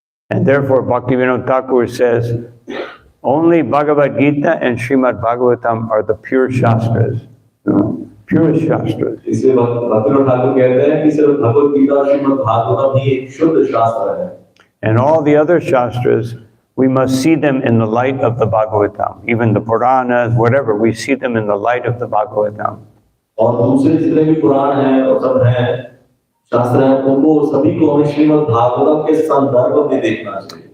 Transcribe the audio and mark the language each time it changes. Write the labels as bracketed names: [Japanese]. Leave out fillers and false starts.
[English] And therefore Bhaktivinoda Thakur says, only Bhagavad Gita and Srimad Bhagwatam are the pure Shastras. Pure Shastras. [Hindi] इसलिए भक्तिविनोद ठाकुर कहते हैं कि सिर्फ भगवद गीता और श्रीमद् भागवतम ही एक शुद्ध शास्त्र है. [English] And all the other Shastras, we must see them in the light of the Bhagavatam. Even the Puranas, whatever, we see them in the light of the Bhagavatam. [Hindi] और दूसरे जितने भी पुराण हैं और सब हैं शास्त्र हैं, उनको सभी को हमें श्रीमद् भागवतम के संदर्भ में देखना चाहिए.